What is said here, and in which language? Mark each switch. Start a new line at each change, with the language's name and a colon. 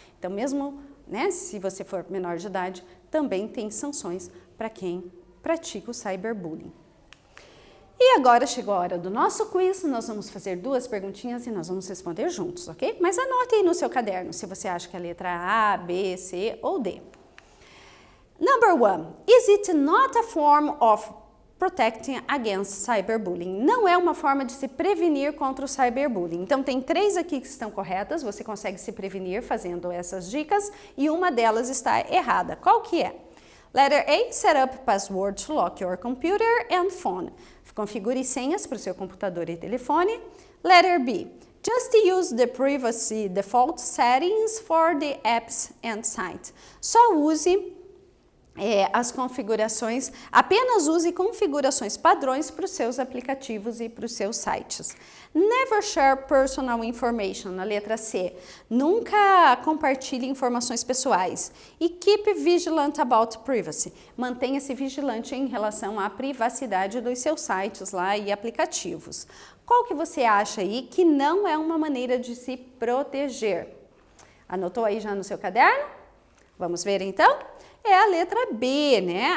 Portuguese: Então, mesmo, né, se você for menor de idade, também tem sanções para quem pratica o cyberbullying. E agora chegou a hora do nosso quiz, nós vamos fazer 2 perguntinhas e nós vamos responder juntos, ok? Mas anote aí no seu caderno se você acha que é a letra A, B, C ou D.
English: Number 1, is it not a form of protecting against cyberbullying?
Portuguese: Não é uma forma de se prevenir contra o cyberbullying. Então tem 3 aqui que estão corretas, você consegue se prevenir fazendo essas dicas e uma delas está errada. Qual que é?
English: Letter A, set up password to lock your computer and phone.
Portuguese: Configure senhas para o seu computador e telefone.
English: Letter B, just use the privacy default settings for the apps and site.
Portuguese: Só use as configurações, apenas use configurações padrões para os seus aplicativos e para os seus sites.
English: Never share personal information,
Portuguese: na letra C. Nunca compartilhe informações pessoais.
English: E keep vigilant about privacy.
Portuguese: Mantenha-se vigilante em relação à privacidade dos seus sites lá e aplicativos. Qual que você acha aí que não é uma maneira de se proteger? Anotou aí já no seu caderno? Vamos ver então? É a letra B, né?